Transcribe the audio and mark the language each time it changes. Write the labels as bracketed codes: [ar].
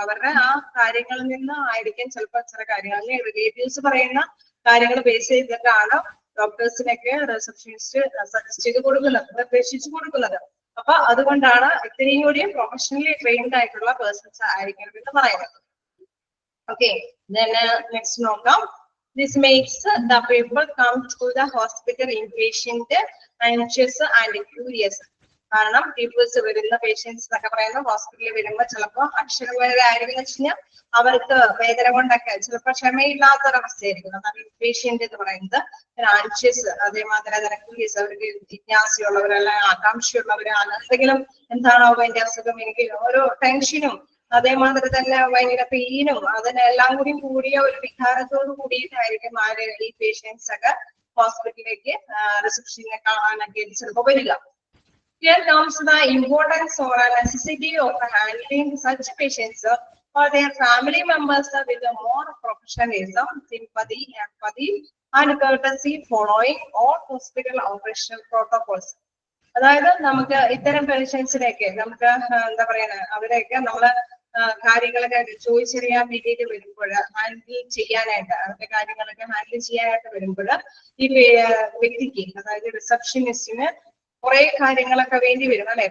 [ml] അവരുടെ ആ കാര്യങ്ങളിൽ നിന്ന് ആയിരിക്കും ചിലപ്പോൾ ചില കാര്യങ്ങൾ അല്ലെങ്കിൽ റിലേറ്റീവ്സ് പറയുന്ന കാര്യങ്ങൾ ബേസ് ചെയ്തിട്ടാണ് ഡോക്ടേഴ്സിനൊക്കെ റിസപ്ഷനിസ്റ്റ് സജസ്റ്റ് ചെയ്ത് കൊടുക്കുന്നത്, നിർദ്ദേശിച്ചു കൊടുക്കുന്നത്. അപ്പൊ അതുകൊണ്ടാണ് ഇത്രയും കൂടി പ്രൊഫഷണലി ട്രെയിൻഡ് ആയിട്ടുള്ള പേഴ്സൺസ് ആയിരിക്കണം എന്ന് പറയുന്നത്. ഓക്കെ, നെക്സ്റ്റ് നോക്കാം. [en] This makes the people come to the hospital impatient, anxious and curious. [ml] കാരണം പീപ്പിൾസ് വരുന്ന പേഷ്യൻസ് എന്നൊക്കെ പറയുന്ന ഹോസ്പിറ്റലിൽ വരുമ്പോൾ ചിലപ്പോൾ അക്ഷരവരായിരിക്കും വെച്ച് കഴിഞ്ഞാൽ അവർക്ക് വേദന കൊണ്ടൊക്കെ ചിലപ്പോൾ ക്ഷമയില്ലാത്തൊരവസ്ഥയായിരിക്കും. അതാണ് ഇംപേഷ്യന്റ് എന്ന് പറയുന്നത്. ആൻഷ്യസ്, അതേമാതിരി തന്നെ ക്യൂരിയസ്, അവർക്ക് ജിജ്ഞാസയുള്ളവരല്ല, ആകാംക്ഷയുള്ളവര്, എന്തെങ്കിലും എന്താണോ അതിന്റെ അസുഖം, എനിക്ക് ഓരോ ടെൻഷനും അതേമാതിരി തന്നെ ഭയങ്കര പെയിനും അതിനെല്ലാം കൂടി കൂടിയ ഒരു വികാരത്തോട് കൂടിയിട്ടായിരിക്കും ഈ പേഷ്യൻസ് ഒക്കെ ഹോസ്പിറ്റലിലേക്ക് റിസപ്ഷനെ കാണാനൊക്കെ ചിലപ്പോൾ വരിക. [en] Here comes the importance or necessity of handling such patients or their family members with a more professionalism, sympathy, empathy, and courtesy following all hospital operational protocols. [ml] അതായത് നമുക്ക് ഇത്തരം പേഷ്യൻസിനെയൊക്കെ നമുക്ക് എന്താ പറയുക അവരെയൊക്കെ നമ്മള് കാര്യങ്ങളൊക്കെ ചോദിച്ചറിയാൻ വേണ്ടിയിട്ട് വരുമ്പോൾ ഹാൻഡിൽ ചെയ്യാനായിട്ട് അവരുടെ കാര്യങ്ങളൊക്കെ ഹാൻഡിൽ ചെയ്യാനായിട്ട് വരുമ്പോൾ ഈ വ്യക്തിക്ക് അതായത് റിസപ്ഷനിസ്റ്റിന് കുറെ കാര്യങ്ങളൊക്കെ വേണ്ടി വരും അല്ലെ.